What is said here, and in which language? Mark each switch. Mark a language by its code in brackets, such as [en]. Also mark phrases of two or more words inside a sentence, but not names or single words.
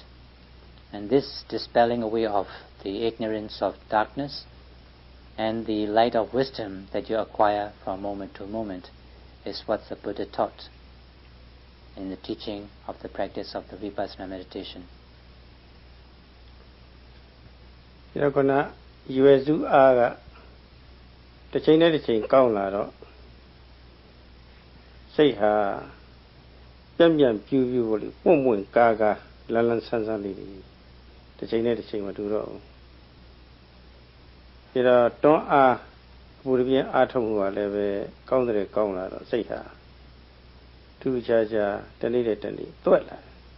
[en] And this dispelling away of the ignorance of darkness and the light of wisdom that you acquire from moment to moment is what the Buddha taught in the teaching of the practice of the Vipassana meditation. [my] ဒီတော့ကရွယ်စုအားကတစ်ချိန်နဲ့တစ်ချိန်ကောင်းလာတော့စိတ်ဟာပြန့်ပြန့်ပြူးပြူးပေါ့လေပွန့်ပွန့်ကားကားလန်းလန်းဆန်းဆန်းလေးတစ်ချိန်နဲ့တစ်ချိန်မတူတော့ဘူးဒီတော့တွန်းအားအပူတပြင်းအားထုတ်မှုကလည်းပဲကောင်းတဲ့ကောင်းလာတော့စိတ်ဟာထူးခြားခြားတနေ့တဲ့တနေ့တွက်လာ